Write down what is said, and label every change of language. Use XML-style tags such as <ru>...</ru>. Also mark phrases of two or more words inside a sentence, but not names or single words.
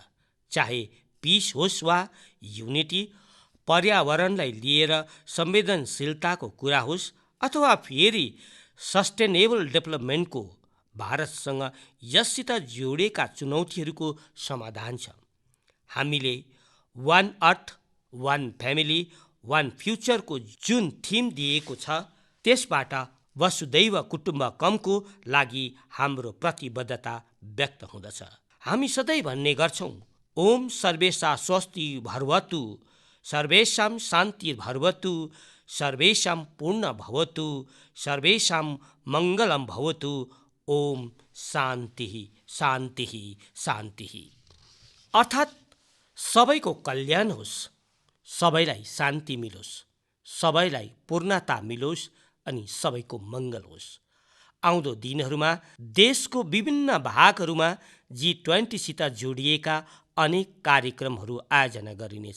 <ne>चाहे पिस होस् वा युनिटी, पर्यावरणलाई लिएर संवेदनशीलताको कुरा होस् अथवा फेरि</ne> <en>sustainable development,</en> <ne>भारतसँग यससित जोडिएका चुनौतीहरूको समाधान छ। हामीले</ne> <en>One Earth, One Family, One Future</en> <ne>जुन थिम दिएको छ, त्यसबाट</ne> <sa>वसुदैव कुटुम्बकमको</sa> <ne>लागि हाम्रो प्रतिबद्धता व्यक्त हुँदछ। हामी सधैँ भन्ने गर्छौँ,</ne> <sa>ओम सर्वेशा स्वस्ति भर्वतु, सर्वेषां शान्ति भर्वतु, सर्वेषां पूर्ण भवतु, सर्वेषां मङ्गलम भवतु, ओम शान्ति शान्ति शान्ति।</sa> <ne>अर्थात् सबैको कल्याण होस्, सबैलाई शान्ति मिलोस्, सबैलाई पूर्णता मिलोस् अनि सबैको मङ्गल होस्। आउँदो दिनहरूमा देशको विभिन्न भागहरूमा G20सित जोडिएका अनेक कार्यक्रमहरू आयोजना गरिनेछ।</ne>